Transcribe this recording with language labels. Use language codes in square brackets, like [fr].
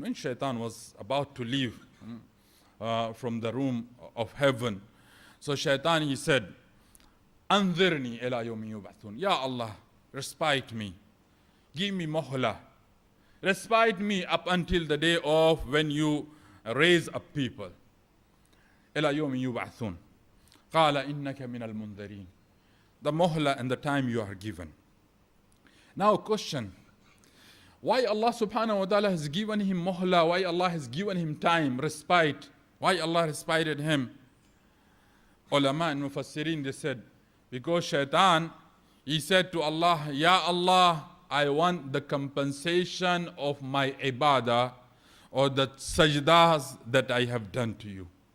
[en] When shaitan was about to leave from the room of heaven, so shaitan he said, Anzirni ila yawmi yub'athun. Ya Allah, respite me. Give me muhla. Respite me up until the day of when you raise up people. [ar] إلى يوم يبعثون قال إنك من المنذرين. [en] The muhla and the time you are given. Now question. Why Allah subhanahu wa ta'ala has given him muhla? Why Allah has given him time, respite? Why Allah respited him? Ulama and Mufassirin, they said, because Shaitan, he said to Allah, Ya Allah, I want the compensation of my ibadah or the sajdas that I have done to you.